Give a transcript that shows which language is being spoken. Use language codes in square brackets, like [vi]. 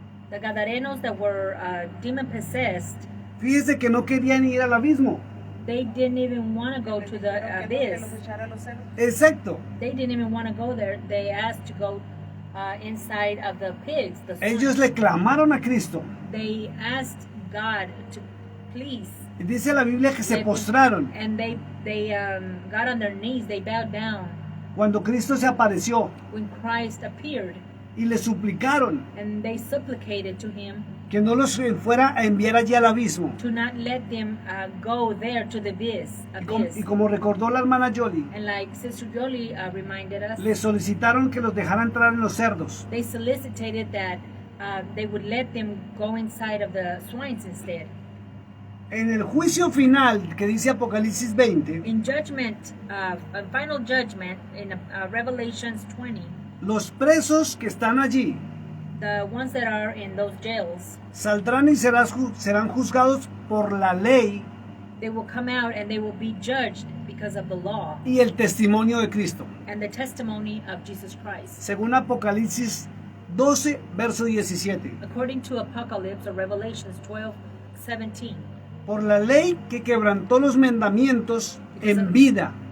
[en] the Gadarenos that were demon possessed. [es] fíjese que no querían ir al abismo. [en] They didn't even want to go to the [es] Dijeron que [en] abyss. [es] los echara a los cerdos. Exacto. [en] They didn't even want to go there. They asked to go inside of the pigs. The [es] Ellos [en] swine. [es] le clamaron a Cristo. [en] They asked God to please. [es] Y dice la Biblia que se postraron [en] And they got on their knees. They bowed down [es] cuando Cristo se apareció [en] when Christ appeared, [es] y le suplicaron [en] and they supplicated to him [es] que no los fuera a enviar allí al abismo. [en] to not let them go there to the abyss. [es] Y como recordó la hermana Jolie, [en] And like Sister Jolie reminded us, [es] le solicitaron que los dejara entrar en los cerdos. [en] they solicited that they would let them go inside of the swines instead. [es] En el juicio final que dice Apocalipsis 20, [en] In judgment, a final judgment in Revelations 20, [es] los presos que están allí [en] the ones that are in those jails, [es] saldrán y serán juzgados por la ley [en] they will come out and they will be judged because of the law [es] y el testimonio de Cristo. [en] and the testimony of Jesus Christ. [es] Según Apocalipsis 12, verso 17. [en] According to Apocalypse or Revelations 12:17, [es] Por la ley que quebrantó los mandamientos en vida,